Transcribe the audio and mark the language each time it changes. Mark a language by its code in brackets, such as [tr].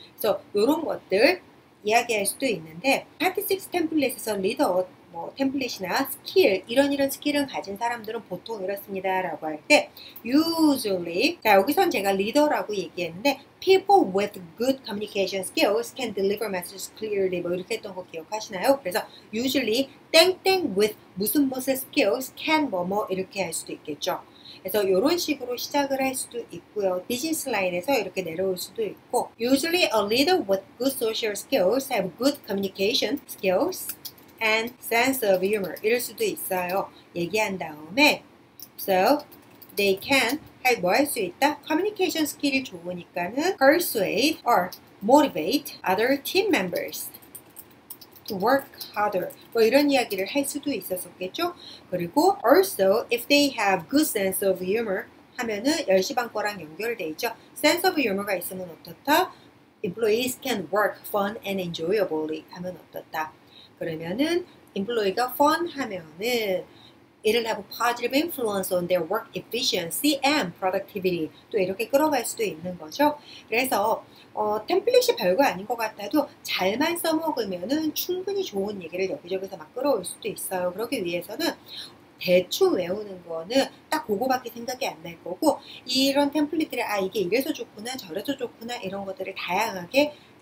[ko] 그래서 이런 것들 이야기할 수도 있는데 파트 6 템플릿에서 리더 뭐 템플릿이나 스킬 이런 스킬을 가진 사람들은 보통 이렇습니다 라고 할 때 usually 자 여기선 제가 리더라고 얘기했는데 [en] people with good communication skills can deliver messages clearly [ko] 뭐 이렇게 했던 거 기억하시나요? 그래서 usually 땡땡 with 무슨 skills can 뭐뭐 이렇게 할 수도 있겠죠. 그래서 이런 식으로 시작을 할 수도 있고요. 비즈니스 라인에서 이렇게 내려올 수도 있고 [en] Usually a leader with good social skills have good communication skills and sense of humor 이럴 수도 있어요. [ko] 얘기한 다음에 [en] So they can [ko] 뭐 할 수 있다? [en] communication skill이 좋으니까는 persuade or motivate other team members to work harder [ko] 뭐 이런 이야기를 할 수도 있었겠죠. [en] 그리고 also if they have good sense of humor [ko] 하면은 10시 반 거랑 연결돼 있죠. sense of humor가 있으면 어떻다? [en] employees can work fun and enjoyably [ko] 하면 어떻다? [en] 그러면은 employee가 fun 하면은 it'll have a positive influence on their work efficiency and productivity [ko] 또 이렇게 끌어갈 수도 있는 거죠. 그래서 템플릿이 별거 아닌 것 같아도 잘만 써먹으면은 충분히 좋은 얘기를 여기저기서 막 끌어올 수도 있어요. 그러기 위해서는 대충 외우는 거는 딱 그거밖에 생각이 안 날 거고 이런 템플릿들이 이게 이래서 좋구나 저래서 좋구나 이런 것들을 다양하게